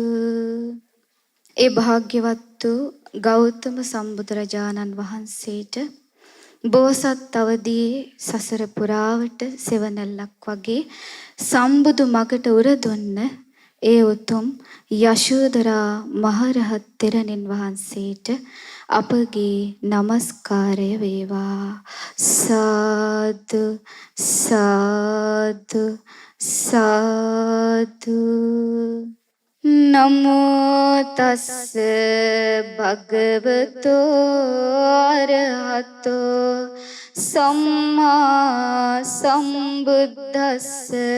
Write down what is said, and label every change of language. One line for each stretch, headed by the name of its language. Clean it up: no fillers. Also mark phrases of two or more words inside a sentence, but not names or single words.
Sinhala: ඒ භාග්‍යවත් වූ ගෞතම සම්බුදුරජාණන් වහන්සේට බෝසත් අවදියේ සසර පුරාවට සෙවණැල්ලක් වගේ සම්බුදු මගට උරදුන්න ඒ උතුම් යශෝදරා මහරහත් තෙරණින් වහන්සේට අපගේ নমස්කාරය වේවා. සාදු සාදු සාදු.
Pali: නමෝ තස්ස භගවතෝ අරහතෝ සම්මා සම්බුද්දස්ස.